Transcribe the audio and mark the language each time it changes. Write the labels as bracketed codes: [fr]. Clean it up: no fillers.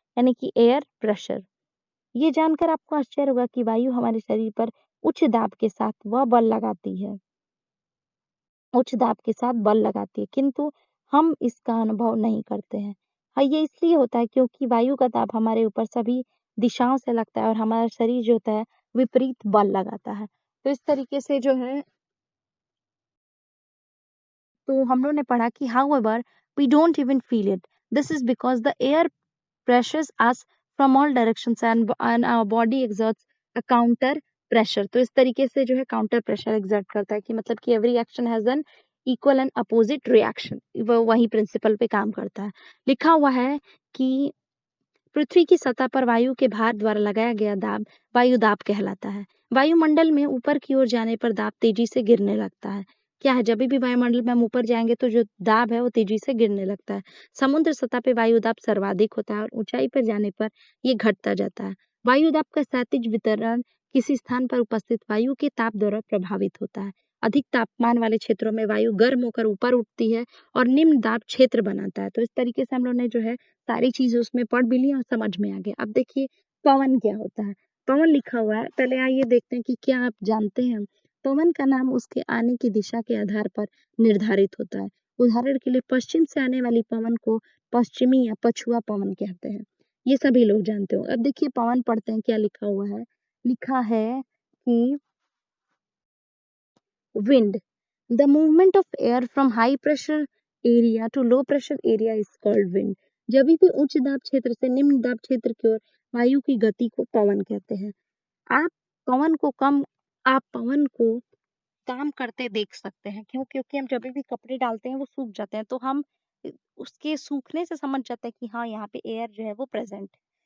[hi] यानी कि air pressure. ये जानकर आपको आश्चर्य होगा कि वायु हमारे शरीर पर उच्च दाब के साथ वह बल लगाती है, उच्च दाब के साथ बल लगाती है, किंतु हम इसका अनुभव नहीं करते हैं। हाँ, ये इसलिए होता है क्योंकि वायु का दाब हमारे ऊपर सभी दिशाओं से लगता है और हमारा शरीर जो होता है विपरीत बल लगाता है। तो इस तरीके से जो है, तो हम लोग ने पढ़ा कि [en] however we don't even feel it. This is because the air pressures us from all directions and our body exerts a counter pressure. [hi] तो इस तरीके से जो है काउंटर प्रेशर exert करता है कि मतलब कि [en] every action has an equal and opposite reaction। [hi] वो वही प्रिंसिपल पे काम करता है। लिखा हुआ है कि पृथ्वी की सतह पर वायु के भार द्वारा लगाया गया दाब वायु दाब कहलाता है। वायुमंडल में ऊपर की ओर जाने पर दाब तेजी से गिरने लगता है। क्या है, जब भी वायुमंडल में हम ऊपर जाएंगे तो जो दाब है वो तेजी से गिरने लगता है। समुद्र सतह पे वायु दाब सर्वाधिक होता है और ऊंचाई पर जाने पर ये घटता जाता है। वायु दाब का क्षैतिज वितरण किसी स्थान पर उपस्थित वायु के ताप द्वारा प्रभावित होता है। अधिक तापमान वाले क्षेत्रों में वायु गर्म होकर ऊपर उठती है और निम्न दाब क्षेत्र बनाता है। तो इस तरीके से हम लोग ने जो है सारी चीजें उसमें पढ़ भी ली और समझ में आ गया। अब देखिए पवन क्या होता है। पवन लिखा हुआ है, पहले आइए देखते हैं कि क्या आप जानते हैं। पवन का नाम उसके आने की दिशा के आधार पर निर्धारित होता है। उदाहरण के लिए पश्चिम से आने वाली पवन को पश्चिमी या पछुआ पवन कहते हैं। ये सभी लोग जानते हो। अब देखिए पवन पढ़ते हैं क्या लिखा हुआ है। लिखा है कि [en] wind, the movement of air from high pressure area to low pressure area is called wind। [hi] जब भी उच्च दाब क्षेत्र से निम्न दाब क्षेत्र की ओर वायु की गति को पवन कहते हैं। आप पवन को कम आप पवन को काम करते देख सकते हैं। क्यों? क्योंकि हम जब भी कपड़े डालते हैं वो सूख जाते हैं, तो हम उसके सूखने से समझ जाते हैं कि हाँ यहाँ पे एयर जो है वो प्रेजेंट है।